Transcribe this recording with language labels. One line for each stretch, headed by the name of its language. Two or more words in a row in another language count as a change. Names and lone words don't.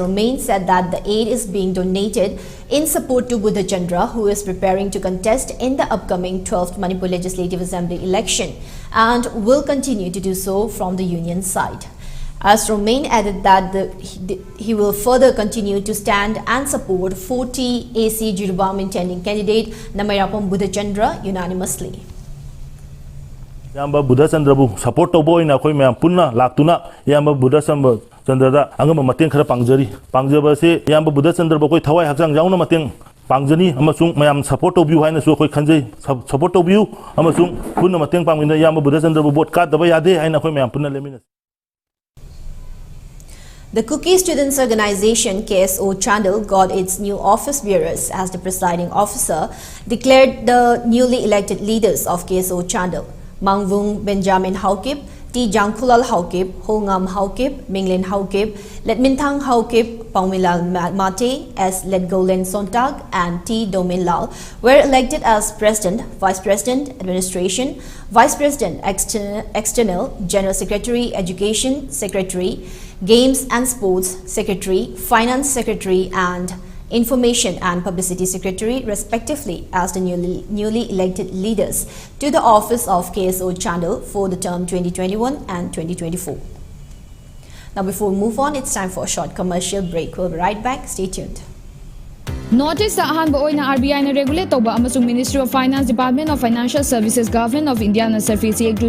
English: Romain said that the aid is being donated in support to Buddhachandra, who is preparing to contest in the upcoming 12th Manipur Legislative Assembly election and will continue to do so from the union side. As Romain added that he will further continue to stand and support 40 AC Jiribam intending candidate Namayrakpam Buddhachandra unanimously.
Manipuri: Yamba Buddhachandra bu support to boy na koi me punna laktuna Yamba Buddhachandra da angam mateng khara pangjaba se Yamba Buddhachandra bu koi thawai hakjang jauna mateng pangjani amasung mayam support to view haina so koi khanjai support to view amasung punna mateng pangminda Yamba Buddhachandra bu bot ka daba yade haina koi mayam punna lemina.
English: The Cookie Students Organization KSO Chandel got its new office bearers as the presiding officer declared the newly elected leaders of KSO Chandel. Mangvung Benjamin Haukip, T. Jangkulal Haukip, Hongam Haukip, Minglin Haukip, Letminthang Haukip, Paumilal Mate, S. Letgolen Sontag, and T. Dominlal were elected as President, Vice President, Administration, Vice President, External, General Secretary, Education Secretary, Games and Sports Secretary, Finance Secretary, and Information and Publicity Secretary, respectively, as the newly elected leaders to the office of KSO Chandel for the term 2021 and 2024. Now, before we move on, it's time for a short commercial break. We'll be right back. Stay tuned.
Manipuri: Notice the ahanba oina RBI na regulate toba amasung Ministry of Finance, Department of Financial Services, Government of India na Surface Act